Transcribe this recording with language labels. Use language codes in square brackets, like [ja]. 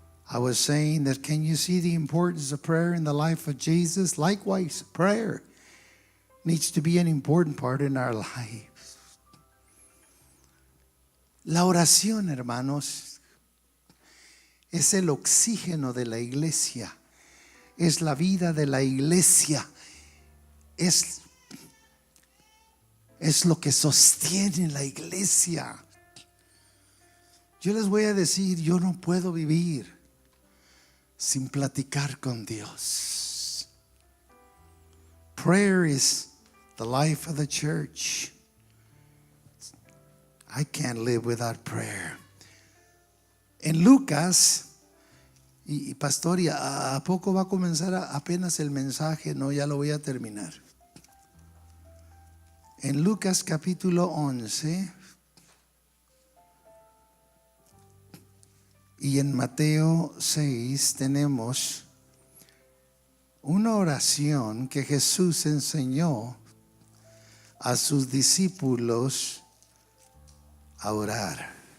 [en] I was saying that, can you see the importance of prayer in the life of Jesus? Likewise, prayer needs to be an important part in our lives. [es] La oración, hermanos, es el oxígeno de la iglesia, es la vida de la iglesia, es lo que sostiene la iglesia. Yo les voy a decir, yo no puedo vivir sin platicar con Dios. [en] Prayer is the life of the church. I can't live without prayer. [es] En Lucas, y pastor, ¿y a poco va a comenzar apenas el mensaje? No, ya lo voy a terminar. En Lucas capítulo 11 y en Mateo 6 tenemos una oración que Jesús enseñó a sus discípulos a orar.